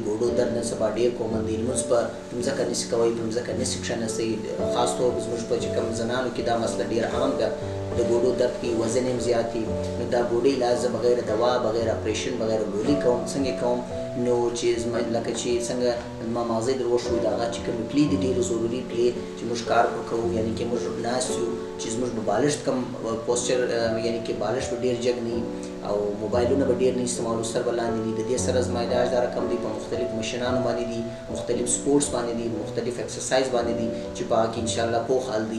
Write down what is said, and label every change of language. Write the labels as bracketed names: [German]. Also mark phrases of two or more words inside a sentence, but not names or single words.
[Pashto] ګوډو درد نن سبا ډېر کومن دی. لمونځ په ځمکه نسي کوئ، په ځمکه نسي کښېنئ. خاص طور زموږ په چې کوم زنانو کې دا مسله ډېره عام ده. د ګوډو درد کې وزن هم زیات وي. نو دا ګوډې علاج زه بغیر دوا، بغیر اپریشن، بغیر ګولي کوم. څنګه کوم؟ نو چې لکه چې څنګه ما مغزی در وشوي د هغه چې کومې پلې دي ډېرې ضروري پلې چې موږ کار کوو، یعنې کې موږ ناست یو چې زموږ به بالښت کم پوسچر یعنې کې بالښت به ډېر جګ نه وي او موبایلونه به ډېر نه استعمالو، سر به لاندې دي. د دې سره زما علاج دا رقم دی په مختلف مشینانو باندې دي، مختلف سپورټس باندې دي، مختلف ایکسرسایز باندې دي چې په هغه کې انشاءالله پوخ حل دی.